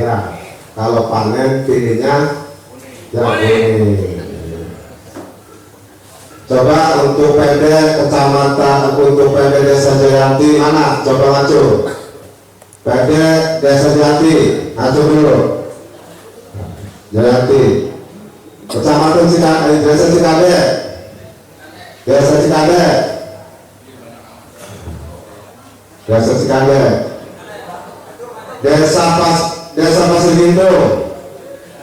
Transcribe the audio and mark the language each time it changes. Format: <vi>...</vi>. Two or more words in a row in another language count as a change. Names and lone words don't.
<id>Ya, kalau panen pilihnya jagung. Coba untuk PD kecamatan, untuk PD Desa Jayanti mana? Coba maju. PD Desa Jayanti, maju dulu. Jayanti, Kecamatan Cikadek, Desa Cikadek, Desa Cikadek, Desa Cikadek, Desa Pasir Gintu,</id>